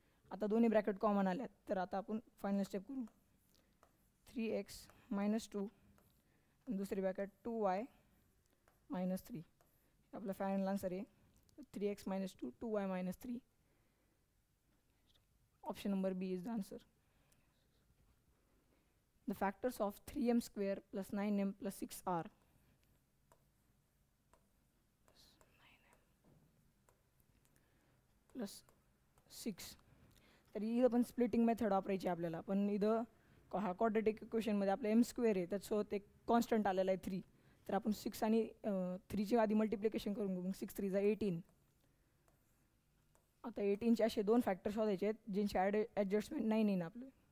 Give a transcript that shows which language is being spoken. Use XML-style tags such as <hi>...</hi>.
<mr>आता दोन्ही bracket common आल्यात, तर आता आपण फायनल स्टेप करू. 3x मायनस 2 आणि दुसरी ब्रॅकेट 2y मायनस 3. आपला फायनल आन्सर आहे 3x minus 2, 2y minus 3.</mr> <en>Option number B is the answer. The factors of 3m square plus 9m plus 6 are plus 6.</en> <mr>तर इथं पण स्प्लिटिंग मेथड वापरायची आपल्याला, पण इथं हा क्वाड्रेटिक इक्वेशनमध्ये आपलं m स्क्वेअर आहे, त्याच्यासोबत एक कॉन्स्टंट आलेला आहे 3. तर आपण 6 आणि 3ची आधी मल्टिप्लिकेशन करून घेऊ. मग 6 3 18. आता 18चे असे 2 फॅक्टर शोधायचे आहेत ज्यांची ॲडजस्टमेंट 9 येईन आपले.</mr>